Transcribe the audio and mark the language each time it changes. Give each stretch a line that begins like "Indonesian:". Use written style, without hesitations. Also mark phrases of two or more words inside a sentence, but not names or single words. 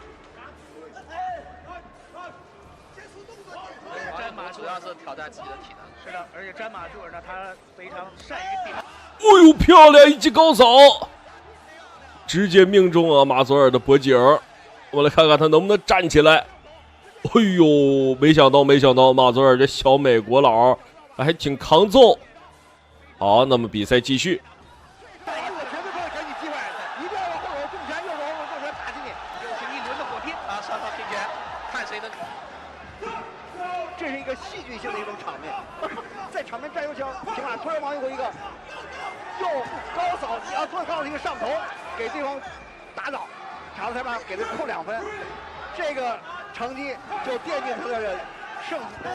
Chinese: 詹馬主要是挑戰自己的體能，是的，而且詹馬佐爾呢，他非常善於頂。哎呦，漂亮一記高掃，直接命中啊馬佐爾的脖頸。我們來看看他能不能站起來。哎呦，沒想到馬佐爾這小美國佬還挺抗揍。好，那麼比賽繼續。這是一個戲劇性的一種場面，在場面戰油槍平打，突然王玉虎一個又高掃，突然高掃一個上頭，給對方打倒，場上裁判給他扣2分，這個成績就奠定他的勝利。